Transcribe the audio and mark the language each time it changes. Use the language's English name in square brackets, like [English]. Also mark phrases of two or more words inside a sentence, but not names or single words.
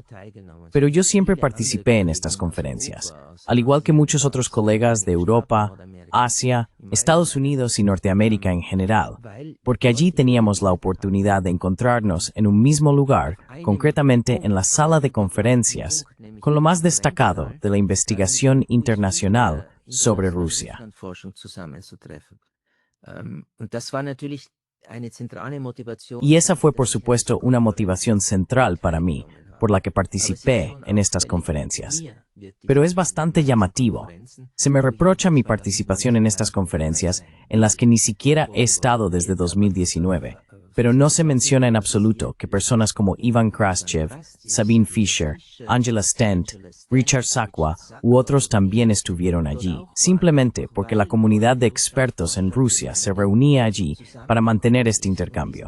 [Spanish] Pero yo siempre participé en estas conferencias, al igual que muchos otros colegas de Europa, Asia, Estados Unidos y Norteamérica en general, porque allí teníamos la oportunidad de encontrarnos en un mismo lugar, concretamente en la sala de conferencias, con lo más destacado de la investigación internacional sobre Rusia. [German] Russlandforschung zusammenzutreffen. Und das war natürlich eine zentrale Motivation. [Spanish] Y esa fue, por supuesto, una motivación central para mí, por la que participé en estas conferencias. Pero es bastante llamativo. Se me reprocha mi participación en estas conferencias, en las que ni siquiera he estado desde 2019, pero no se menciona en absoluto que personas como Ivan Kraschev, Sabine Fischer, Angela Stent, Richard Sakwa u otros también estuvieron allí, simplemente porque la comunidad de expertos en Rusia se reunía allí para mantener este intercambio.